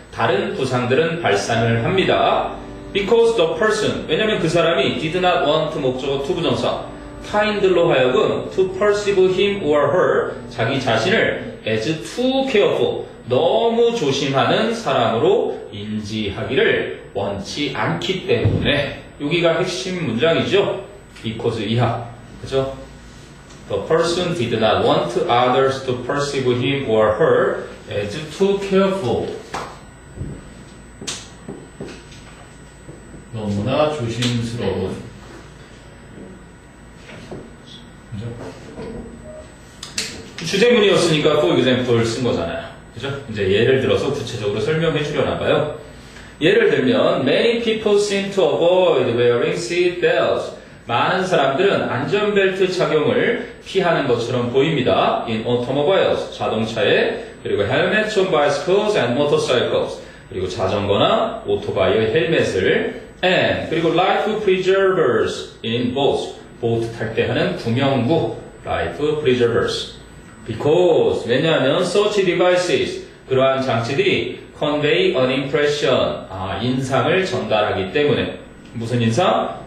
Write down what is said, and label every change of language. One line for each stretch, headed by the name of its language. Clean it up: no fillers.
Korean: 다른 부상들은 발생을 합니다.
English: Because the person,
Korean: 왜냐하면 그 사람이
English: did not want
Korean: 목적어 투부정사 타인들로 하여금
English: to perceive him or her
Korean: 자기 자신을
English: as too careful
Korean: 너무 조심하는 사람으로 인지하기를 원치 않기 때문에 여기가 핵심 문장이죠. because 이하 그죠?
English: The person did not want others to perceive him or her as too careful
Korean: 너무나 조심스러운 그죠? 주제문이었으니까
English: for example
Korean: 쓴 거잖아요. 그죠? 이제 예를 들어서 구체적으로 설명해 주려나 봐요. 예를 들면
English: many people seem to avoid wearing seat belts.
Korean: 많은 사람들은 안전벨트 착용을 피하는 것처럼 보입니다.
English: In automobiles,
Korean: 자동차에 그리고
English: helmets on bicycles and motorcycles
Korean: 그리고 자전거나 오토바이의 헬멧을 and 그리고
English: life preservers in boats
Korean: 보트 탈 때 하는 구명구
English: life preservers because
Korean: 왜냐하면
English: such devices
Korean: 그러한 장치들이
English: convey an impression
Korean: 인상을 전달하기 때문에 무슨 인상?